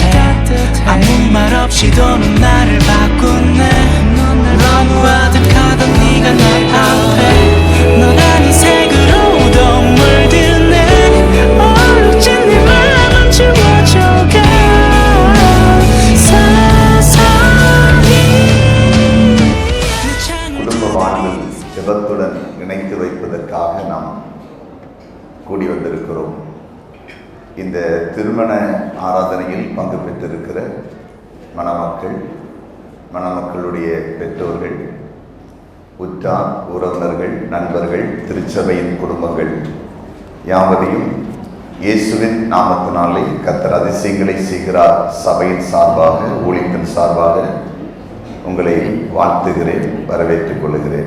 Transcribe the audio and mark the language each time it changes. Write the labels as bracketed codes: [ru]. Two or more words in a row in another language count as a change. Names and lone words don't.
[ko] 아무 말 없이도 넌 나를 바꾸네. 너무 아득하던 네가 날 앞에 넌 아닌 색으로도 물드네. 얼룩진 내 맘은 지워져가 서서히. [ta] குடும்ப வாழ்வில் ஜெபத்துடன் இணைத்து வைப்பதற்காக நாம் கூடி வந்திருக்கிறோம். இந்த திருமண ஆராதனையில் பங்கு பெற்றிருக்கிற மணமக்கள், மணமக்களுடைய பெற்றோர்கள், உற்றார் உறவினர்கள், நண்பர்கள், திருச்சபையின் குடும்பங்கள் யாவரையும் இயேசுவின் நாமத்தினாலே கர்த்தர் அதிசயங்களை செய்கிறார் சபையின் சார்பாக, ஊழியத்தின் சார்பாக உங்களை வாழ்த்துகிறேன், வரவேற்றுக் கொள்கிறேன்.